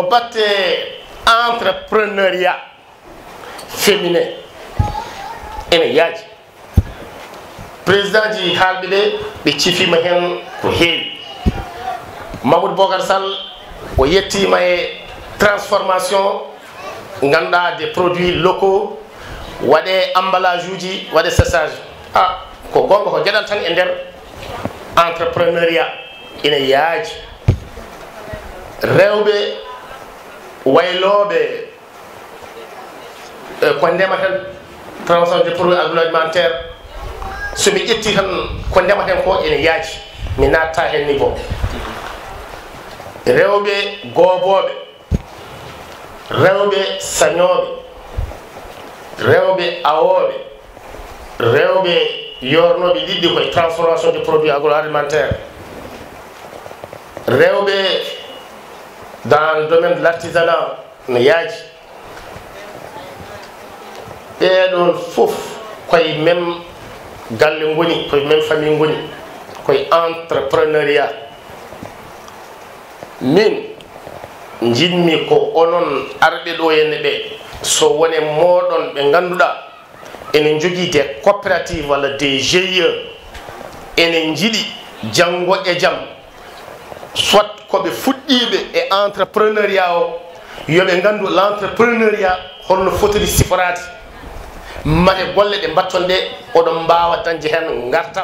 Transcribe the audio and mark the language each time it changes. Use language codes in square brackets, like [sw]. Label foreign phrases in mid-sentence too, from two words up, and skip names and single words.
[ff] batte [fr] entrepreneuriat féminin [ff] ene yaaji président ji haalɓe ɗe ɓe cifima hen ko heewi Mamoudou Bocar Sall o yettima e transformation ganduɗa [fr] des produits locaux [ff] waɗe emballage uji waɗe séchage ko gonga ko gueɗal tan e nder entrepreneuriat ina yaaji rewɓe wayloɓe ko ndematen [fr] transformation des produits agroalimentaire [ff] somi ƴetti tan ko ndematen ko ene yaaji mi natta hen niveau rewɓe gooboɓe rewɓe sañoɓe rewɓe awoɓe rewɓe yornoɓe liɗɗi koye [fr] transformation des produits agroalimentaire [ff] rewɓe [fr] dans le domaine de l'artisanat [ff] no yaaji ɓeɗon fof koye même galle ngoni koye [fr] même famille [ff] ngoni koye entrepreneuriat min jinmi ko onon arɓe ɗo henne ɓe so wone moɗon ɓe ganduɗa enen jogui [fr] des coopératives [ff] walla [fr] des GIE [ff] enen jiiɗi janggo e jaam soit koɓe fuɗɗiɓe e entrepreneuriat o yoɓe gandu l'entrepreneuriat holno fotiri siforade maɗe golle ɗe batton ɗe oɗon mbawa dañde hen gartam.